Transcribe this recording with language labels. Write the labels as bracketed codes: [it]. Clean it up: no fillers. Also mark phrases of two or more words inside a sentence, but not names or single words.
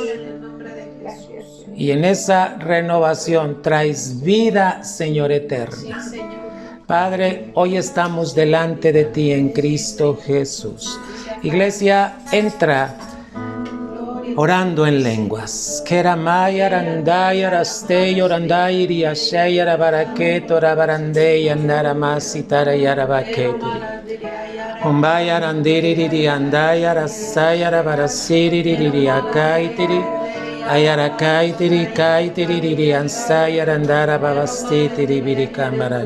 [es] Y en esa renovación traes vida, Señor, eterna. Padre, hoy estamos delante de ti en Cristo Jesús. Iglesia, entra orando en lenguas. Keramaya randaya rasteyo randaya riashaya rabaraketo rabarandeya naramasitara yarabaketiri. Umbaya randiri andaya rasaya rabarasiri ririakaitiri. Ayarakaitiri kaitiri ansaya randara babastitiri birikamara.